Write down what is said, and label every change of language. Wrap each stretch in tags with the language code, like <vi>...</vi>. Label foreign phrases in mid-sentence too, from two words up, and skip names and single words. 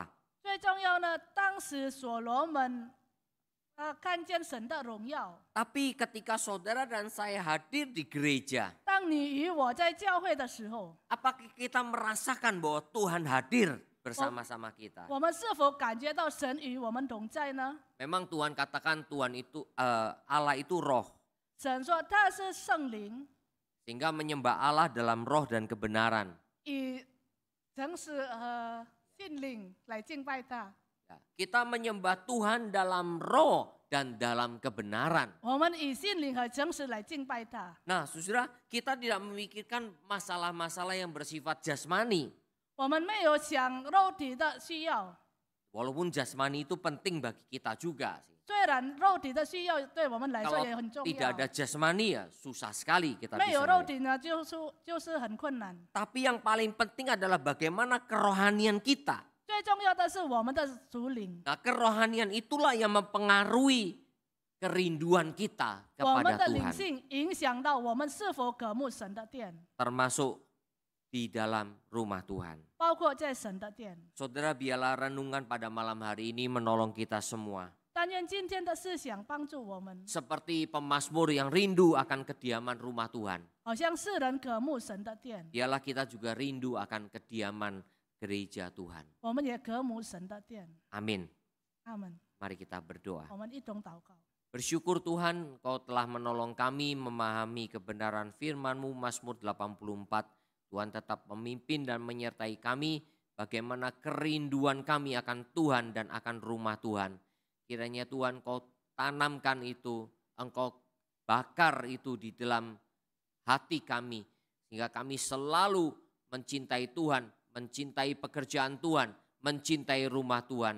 <zh>最重要呢，当时所罗门看见神的荣耀。</zh> <id>Tapi ketika saudara dan saya hadir di gereja,</id> <zh>当你与我在教会的时候，</zh> <id>apakah kita merasakan bahwa Tuhan hadir bersama-sama kita?</id> <zh>我们是否感觉到神与我们同在呢？</zh> <id>Memang Tuhan katakan Tuhan itu Allah itu roh.</id> <zh>神说他是圣灵，</zh> <id>Sehingga menyembah Allah dalam roh dan kebenaran.</id> <zh>以诚实和信灵来敬拜他。</zh> <id>Ya, kita menyembah Tuhan dalam roh dan dalam kebenaran.</id> <zh>我们以信灵和诚实来敬拜他。</zh> <id>Nah, saudara, kita tidak memikirkan masalah-masalah yang bersifat jasmani.</id> <zh>我们没有想肉体的需要，</zh> <id>Walaupun jasmani itu penting bagi kita juga sih.</id> <zh>虽然肉体的需要对我们来说</zh> <id>Kalau</id> <zh>也很重</zh> <id>tidak</id> <zh>要，</zh> <id>ada jasmani ya susah sekali kita</id> <zh>没</zh> <id>bisa</id> <zh>有肉</zh> <id>melihat.</id> <zh>体呢，就是很困难。</zh> <id>Tapi yang paling penting adalah bagaimana kerohanian kita.</id> <zh>最重要的是我们的属灵，</zh> <id>Nah, kerohanian itulah yang mempengaruhi kerinduan kita</id> <zh>我们</zh> <id>kepada</id> <zh>的灵</zh> <id>Tuhan.</id> <zh>性影响到我们是否渴慕神的殿，</zh> <id>Termasuk di dalam rumah Tuhan.</id> <zh>包括在神的殿。</zh> <id>Saudara, biarlah renungan pada malam hari ini menolong kita semua.</id> <zh>但愿今天的思想帮助我们，</zh> <id>Seperti pemazmur yang rindu akan kediaman rumah Tuhan.</id> <zh>好像世人渴慕神的殿，</zh> <id>Biarlah kita juga rindu akan kediaman gereja Tuhan.</id> <zh>我们也渴慕神的殿。</zh> <id>Amin. Amen. Mari kita berdoa.</id> <zh>我们一同祷告。</zh> <id>Bersyukur Tuhan, Kau telah menolong kami memahami kebenaran firman-Mu, Mazmur 84. Tuhan tetap memimpin dan menyertai kami, bagaimana kerinduan kami akan Tuhan dan akan rumah Tuhan. Kiranya Tuhan Kau tanamkan itu, Engkau bakar itu di dalam hati kami, sehingga kami selalu mencintai Tuhan, mencintai pekerjaan Tuhan, mencintai rumah Tuhan.</id>